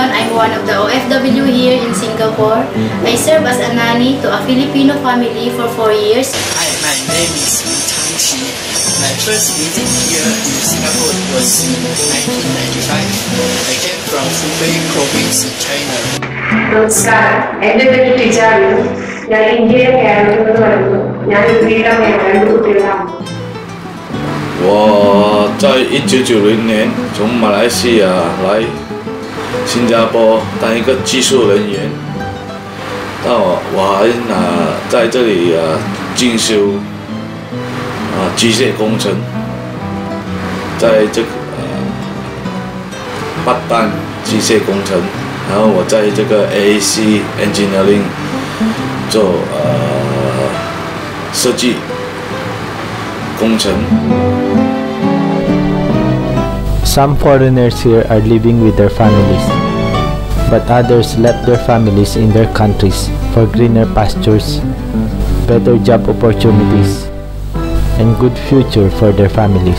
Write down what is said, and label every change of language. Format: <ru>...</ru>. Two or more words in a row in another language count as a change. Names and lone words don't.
<en>I'm one of the OFW here in Singapore. I serve as a nanny to a Filipino family for 4 years. Hi, my name is Tang Qi. My first visit here in Singapore was in 1995. I came from Hubei province in China.</en> <ml>നമസ്കാരം, എൻ്റെ പേര് ടിജാബിനു. ഞാൻ ഇന്ത്യയിലെ കേരളത്തിൽ നിന്ന് വരുന്നു. ഞാൻ വീട്ടമ്മയാണ്, 2 കുട്ടികളാണ്.</ml> <zh>我在1990年从马来西亚来新加坡当一个技术人员，但我还在这里进修机械工程，在这个八单机械工程。然后我在这个 AAC Engineering 做设计工程。</zh> <en>Some foreigners here are living with their families, but others left their families in their countries for greener pastures, better job opportunities, and good future for their families.</en>